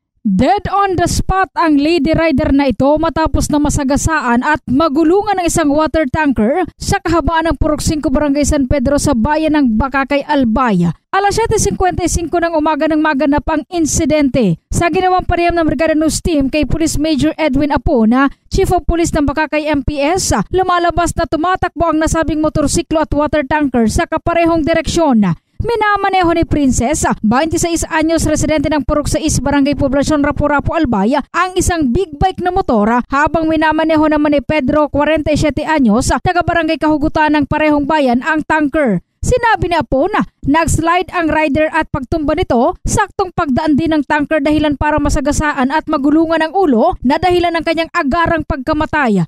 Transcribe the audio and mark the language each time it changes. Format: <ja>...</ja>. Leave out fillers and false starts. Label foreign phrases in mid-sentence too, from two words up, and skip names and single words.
<en>Dead on the spot</en> <tl>ang</tl> <en>lady rider</en> <tl>na ito matapos na masagasaan at magulungan ng isang</tl> <en>water tanker</en> <tl>sa kahabaan ng Purok 5 Barangay San Pedro sa bayan ng Bakakay, Albay. Alas 7:55 ng umaga nang maganap ang insidente. Sa ginawang pareham ng Brigada News Team kay Police Major Edwin Apona,</tl> <en>Chief of Police</en> <tl>ng Bakakay MPS, lumalabas na tumatakbo ang nasabing motorsiklo at water tanker sa kaparehong direksyon. Minamaneho ni Princess, 26 anyos, residente ng Purok 6 Barangay Poblasyon Rapu-Rapu, Albay, ang isang</tl> <en>big bike</en> <tl>na motora habang minamaneho naman ni Pedro, 47 anyos, taga Barangay Kahugutan ng parehong bayan ang tanker. Sinabi ni Apo na nag-slide ang rider at pagtumba nito, saktong pagdaan din ng tanker dahilan para masagasaan at magulungan ang ulo na dahilan ng kanyang agarang pagkamatay.</tl>